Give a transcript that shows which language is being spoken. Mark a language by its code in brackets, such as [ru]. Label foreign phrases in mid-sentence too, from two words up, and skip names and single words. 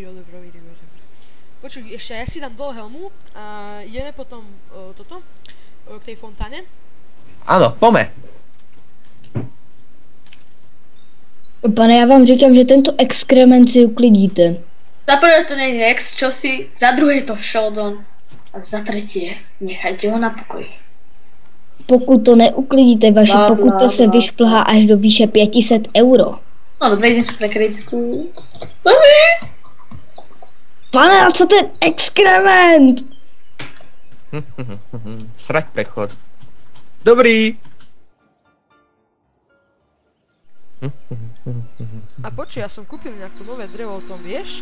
[sk] Počuj, ešte ja si dám dole helmu a ideme potom k tej fontáne. Áno, pome. [cs] Pane, já vám říkám, že tento exkrement si uklidíte. [sk] Za prvé to nie je ex, čo si, za druhé to Sheldon a za tretie nechajte ho na pokoji. [cs] Pokud to neuklidíte, vaše pokuta se vyšplhá až do výše 500 euro. [sk] No dobre, idem si pre kritiku. [cs] Pane, a co ten exkrement? [sk] Srať prechod. Dobrý. A počuj, ja som kúpil nejaké nové drevo, o tom vieš?